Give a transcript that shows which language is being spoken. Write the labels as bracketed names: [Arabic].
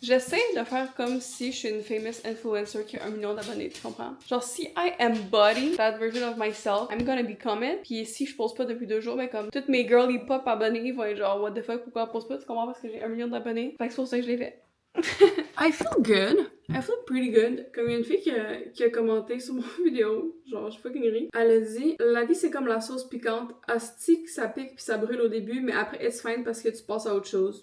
[French] J'essaie de faire comme si je suis une famous influencer qui a 1 million d'abonnés, tu comprends? [English] Genre, si I embody that version of myself, I'm gonna become it. [French] Puis si je pose pas depuis 2 jours, ben comme toutes mes girly pop abonnés vont être genre, [English] what the fuck, [French] pourquoi on pose pas? Tu comprends? Parce que j'ai 1 million d'abonnés. Fait que c'est pour ça que je l'ai fait. [English] I feel good. I feel pretty good. [French] Comme il y a une fille qui a commenté sur mon vidéo, genre je fucking ris. Elle a dit, la vie c'est comme la sauce piquante. Asti que ça pique puis ça brûle au début, mais après [English] it's fine [French] parce que tu passes à autre chose.